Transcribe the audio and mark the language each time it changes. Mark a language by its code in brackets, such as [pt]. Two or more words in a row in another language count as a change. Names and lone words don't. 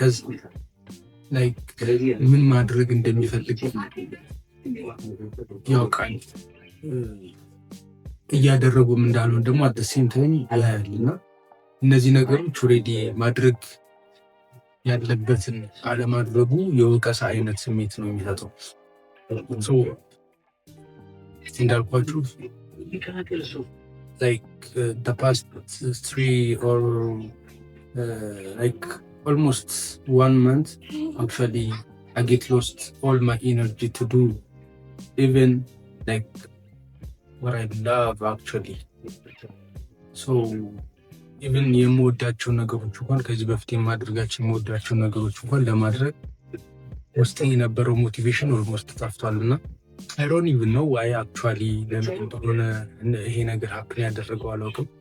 [am] ምን ማድረግ እንደሚፈልግ ያውቃል፣ እያደረጉም እንዳልሆን ደግሞ አደሴም ታይም ያያል። እና እነዚህ ነገሮች ኦልሬዲ ማድረግ ያለበትን አለማድረጉ የወቀሳ አይነት ስሜት ነው የሚሰጠው። [en] እንዳልኳችሁ the past 3 or almost 1 month actually I get lost all my energy to do even what I love actually. [am] even የምወዳቸው ነገሮች እንኳን ከዚህ በፊት የማድረጋቸው የምወዳቸው ነገሮች እንኳን ለማድረግ ውስጥ የነበረው ሞቲቬሽን ኦልሞስት ጠፍቷልና [en] I don't even know why actually [am] ለምን እንደሆነ ይሄ ነገር ሀፕን ያደረገው አላውቅም።